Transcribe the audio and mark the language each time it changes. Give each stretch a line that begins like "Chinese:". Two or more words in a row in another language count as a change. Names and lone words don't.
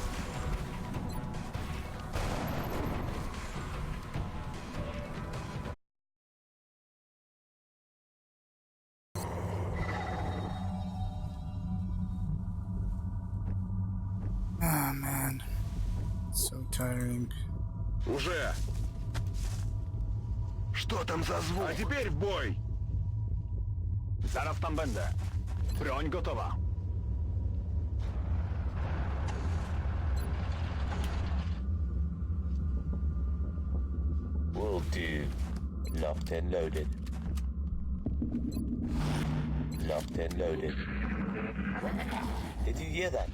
English: Ah, man. So tiring.
Russian: Уже. Что там за звук? А теперь в бой.
Polish: Zaraz tam będę. Broń gotowa.
English: Will do. Locked and loaded. Locked and loaded. Did you hear that?